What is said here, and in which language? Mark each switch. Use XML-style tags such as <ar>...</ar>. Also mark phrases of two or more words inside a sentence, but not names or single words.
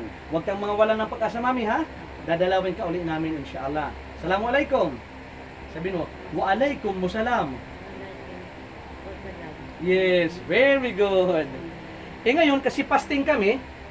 <tl>Huwag kang mga wala ng pag-asa, mami, ha? Dadalawin ka uli namin, insyaAllah. Assalamualaikum. Sabihin mo,</tl> <ar>وعليكم السلام.</ar> <en>Yes, very good.</en> <tl>Ngayon, kasi fasting kami,</tl>